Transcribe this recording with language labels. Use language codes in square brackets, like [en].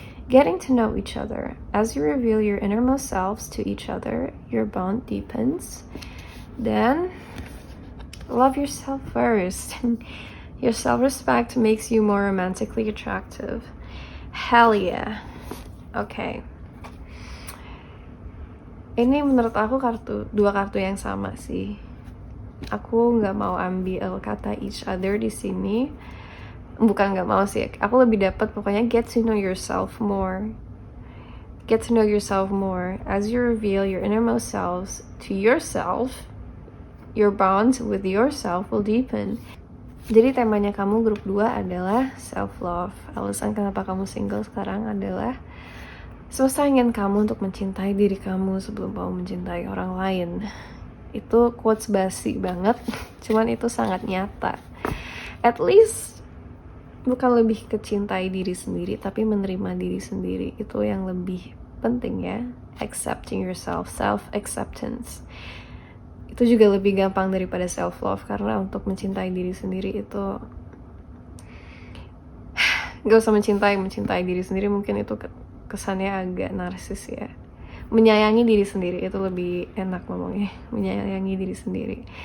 [en] Getting to know each other. As you reveal your innermost selves to each other, your bond deepens. Then, love yourself first. Your self-respect makes you more romantically attractive. Hell yeah. Okay. [id] Ini menurut aku 2 kartu yang sama sih. Aku nggak mau ambil kata [en] each other [id] di sini. Bukan nggak mau sih. Aku lebih dapat pokoknya [en] get to know yourself more. Get to know yourself more. As you reveal your innermost selves to yourself, your bond with yourself will deepen. [id] Jadi temanya kamu grup 2 adalah self-love. Alasan kenapa kamu single sekarang adalah semesta ingin kamu untuk mencintai diri kamu sebelum kamu mencintai orang lain. Itu quotes basi banget, cuman itu sangat nyata. At least bukan lebih ke cintai diri sendiri, tapi menerima diri sendiri. Itu yang lebih penting ya. [en] Accepting yourself, self-acceptance. [id] Itu juga lebih gampang daripada self-love, karena untuk mencintai diri sendiri itu gak usah mencintai diri sendiri, mungkin itu kesannya agak narsis ya. Menyayangi diri sendiri itu lebih enak ngomongnya. Menyayangi diri sendiri.